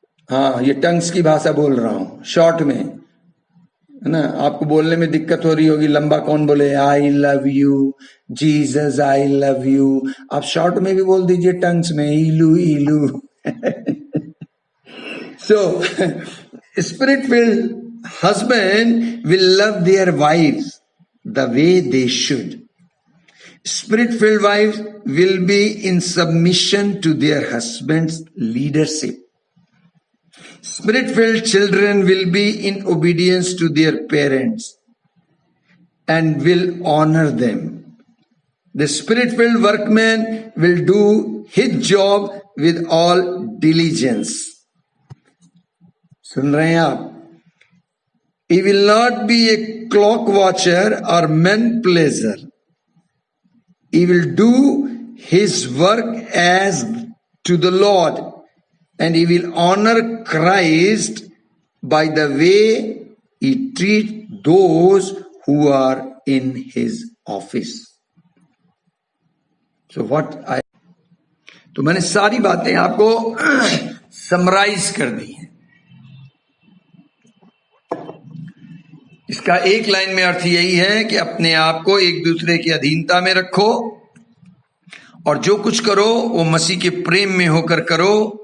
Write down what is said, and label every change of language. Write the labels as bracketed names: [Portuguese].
[Hindi] हाँ, ये टंग्स की भाषा बोल रहा हूं, शॉर्ट में, है ना। आपको बोलने में दिक्कत हो रही होगी, लंबा कौन बोले [English] I love you, Jesus I love you. [Hindi] आप शॉर्ट में भी बोल दीजिए, टंग्स में, इलू इलू। [English] So, spirit-filled husband will love their wives the way they should. Spirit-filled wives will be in submission to their husband's leadership. Spirit-filled children will be in obedience to their parents and will honor them. The spirit-filled workman will do his job with all diligence. [Hindi] सुन रहे हैं आप? [English] He will not be a clock watcher or man pleaser. He will do his work as to the Lord, and he will honor Christ by the way he treats those who are in his office. [Hindi] So तो मैंने सारी बातें आपको summarise कर दी हैं। इसका एक line में अर्थ यही है कि अपने आप को एक दूसरे की अधीनता में रखो और जो कुछ करो वो मसीह के प्रेम में होकर करो।